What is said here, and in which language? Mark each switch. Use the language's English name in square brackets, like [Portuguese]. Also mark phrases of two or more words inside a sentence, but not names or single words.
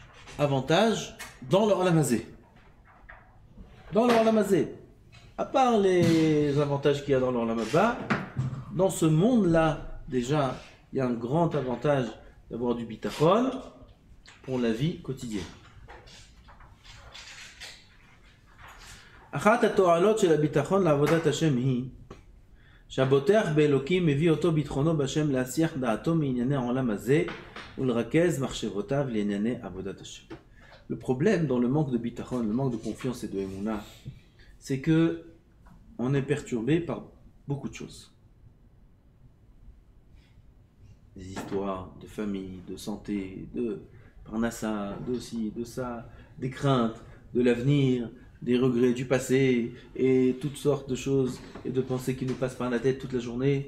[French] Avantages dans le [Hebrew] עולם הזה. [French] Dans le [Hebrew] עולם הזה. [French] À part les avantages qu'il y a dans le [Hebrew] עולם הבא, [French] dans ce monde-là, déjà, il y a un grand avantage d'avoir du Bitachon pour la vie quotidienne. [Hebrew] אחת התועלות של הביטחון לעבודת השם היא שהבוטח באלוקים מביא אותו ביטחונו בשם להסיח דעתו מענייני העולם הזה ולרכז מחשבותיו לענייני עבודת השם. [French] Le problème dans le manque de bitachon, le manque de confiance et de émouna, c'est que on est perturbé par beaucoup de choses. Des histoires de famille, de santé, de parnassa, de ci, de ça, des craintes, de l'avenir, des regrets du passé et toutes sortes de choses et de pensées qui nous passent par la tête toute la journée.